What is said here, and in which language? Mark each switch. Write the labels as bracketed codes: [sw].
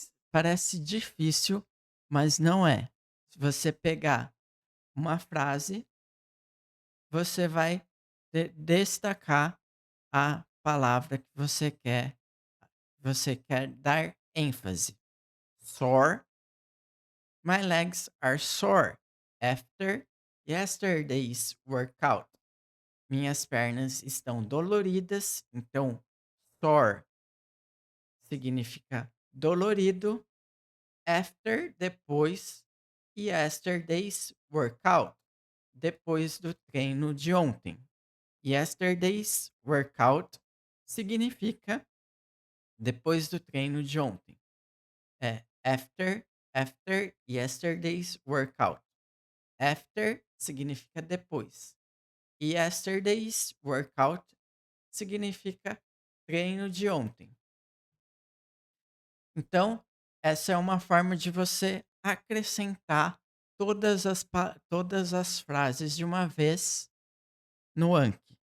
[pt] Parece difícil, mas não é. Se você pegar uma frase, você vai destacar a palavra que você quer dar ênfase. [en] Sore. My legs are sore after yesterday's workout. [pt] Minhas pernas estão doloridas, então sore significa dolorido. [en] After, [pt] depois, e [en] yesterday's workout, [pt] depois do treino de ontem. [en] Yesterday's workout [pt] significa depois do treino de ontem. [en] É after yesterday's workout. [pt] After significa depois. [en] Yesterday's workout [pt] significa treino de ontem. Então, essa é uma forma de você acrescentar todas as frases de uma vez no Anki.